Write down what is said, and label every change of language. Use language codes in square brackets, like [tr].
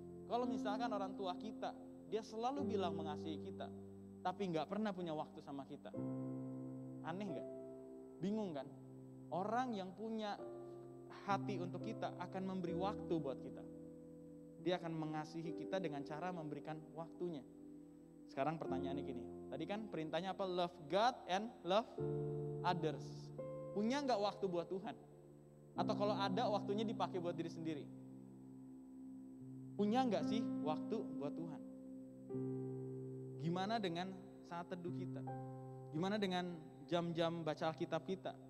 [id] Kalau misalkan orang tua kita, dia selalu bilang mengasihi kita, tapi nggak pernah punya waktu sama kita. Aneh nggak? Bingung kan? Orang yang punya hati untuk kita akan memberi waktu buat kita. Dia akan mengasihi kita dengan cara memberikan waktunya. Sekarang pertanyaannya gini, tadi kan perintahnya apa? [en] Love God and love others. [id] Punya nggak waktu buat Tuhan? Atau kalau ada, waktunya dipakai buat diri sendiri? Punya nggak sih waktu buat Tuhan? Gimana dengan saat teduh kita? Gimana dengan jam-jam baca Alkitab kita?